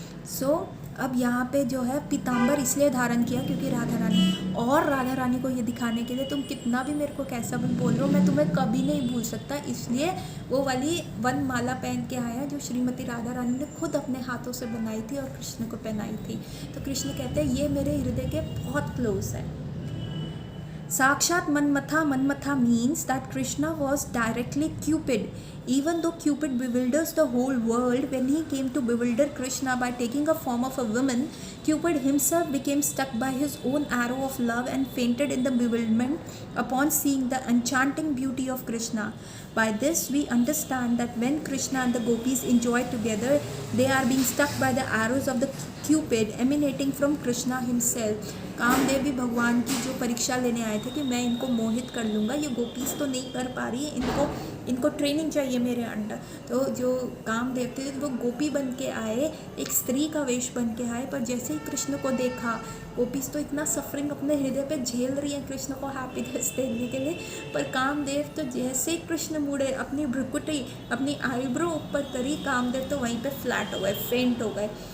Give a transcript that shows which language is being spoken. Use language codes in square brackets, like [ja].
[hi] सो अब यहाँ पे जो है पीताम्बर इसलिए धारण किया क्योंकि राधा रानी को ये दिखाने के लिए, तुम कितना भी मेरे को कैसा भी बोल रहे हो, मैं तुम्हें कभी नहीं भूल सकता, इसलिए वो वाली वन माला पहन के आया जो श्रीमती राधा रानी ने खुद अपने हाथों से बनाई थी और कृष्ण को पहनाई थी। तो कृष्ण कहते हैं ये मेरे हृदय के बहुत क्लोज है। [en] Sakshat Manmatha means that Krishna was directly Cupid. Even though Cupid bewilders the whole world, when he came to bewilder Krishna by taking a form of a woman, Cupid himself became struck by his own arrow of love and fainted in the bewilderment upon seeing the enchanting beauty of Krishna. By this we understand that when Krishna and the gopis enjoy together, they are being struck by the arrows of the Cupid emanating from Krishna himself. [hi] Kamadeva भी भगवान की जो परीक्षा लेने आए थे कि मैं इनको मोहित कर लूँगा, ये गोपीज तो नहीं कर पा रही है, इनको ट्रेनिंग चाहिए मेरे अंडर। तो जो कामदेव थे वो गोपी बन के आए, एक स्त्री का वेश बन के आए, पर जैसे ही कृष्ण को देखा, गोपीज तो इतना सफरिंग अपने हृदय पे झेल रही है कृष्ण को हैप्पीनेस देने के लिए, पर कामदेव तो जैसे ही कृष्ण मुड़े, अपनी भ्रुकुटी, अपनी आईब्रो ऊपर करी, कामदेव तो वहीं पे फ्लैट हो गए, फेंट हो गए।